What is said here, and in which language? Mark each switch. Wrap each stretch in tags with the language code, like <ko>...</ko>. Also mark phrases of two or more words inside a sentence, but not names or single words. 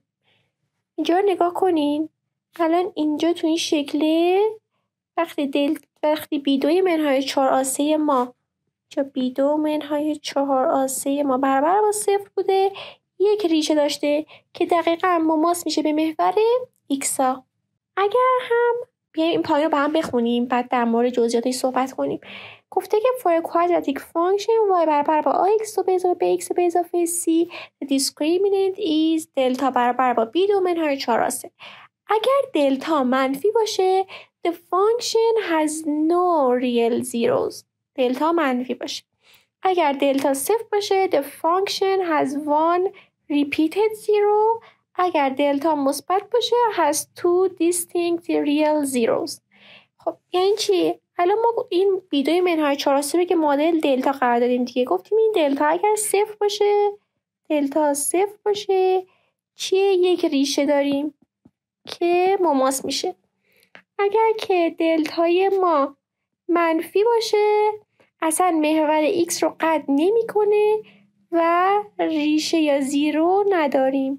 <fa>اینجا نگاه کنین الان اینجا تو این شکله وقتی b2 منهای 4a3 ما b2 منهای 4a3 ما برابر با 0 بوده یک ریشه داشته که دقیقا مماس میشه به محور x ها. اگر هم بیایم این پایین رو با هم بخونیم بعد در مورد جزئیاتش صحبت کنیم. گفته که</fa> <en>for a quadratic function</en> <fa>y برابر با ax به اضافه bx به اضافه c</fa> <en>the discriminant is</en> <fa>دلتا برابر با b2 منهای 4a3. اگر دلتا منفی باشه</fa> <en>the function has no real zeros.</en> <fa>دلتا منفی باشه. اگر دلتا صفر باشه</fa> <en>the function has one repeated zero.</en> <fa>اگر دلتا مثبت باشه</fa> <en>has two distinct real zeros.</en> <fa>خب یعنی چی؟ حالا ما این b2 منهای 4a3 که معادل دلتا قرار دادیم دیگه. گفتیم این دلتا اگر صفر باشه دلتا صفر باشه چیه؟ یک ریشه داریم که مماس میشه. اگر که دلتای ما منفی باشه اصلا محور x رو قطع نمیکنه و ریشه یا زیرو نداریم.</fa>